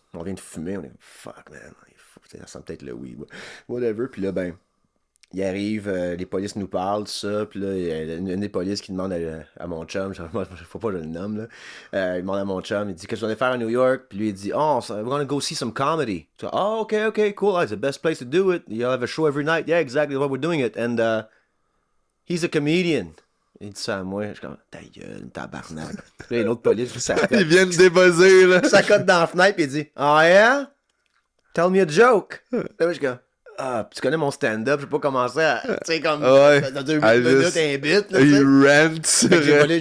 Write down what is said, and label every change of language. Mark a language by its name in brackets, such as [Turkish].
[French] On vient de fumer. On est fuck, man. Ça sent peut-être le weed. Whatever. Puis là, ben. Il arrive, les polices nous parlent, tout ça, puis là, il y a une des polices qui demande à mon chum, faut pas que je le nomme, là, il demande à mon chum, il dit, qu'est-ce que vous allez faire à New York? Puis lui, il dit, [English] oh, we're gonna go see some comedy. So, oh, okay, cool, it's the best place to do it, you'll have a show every night, yeah, exactly what we're doing it, and he's a comedian. [French] Il dit ça à moi, je suis comme, ta gueule, tabarnak. Puis là, il y a une autre police qui s'accote. Ils viennent débuzzer, là. Il s'accote dans la fenêtre, puis il dit, [English] oh yeah? Tell me a joke. [French] Là, je suis comme, ah, tu connais mon stand-up, j'ai pas commencé à. Tu sais, comme. Dans 2 minutes, un bit. Là, il rant.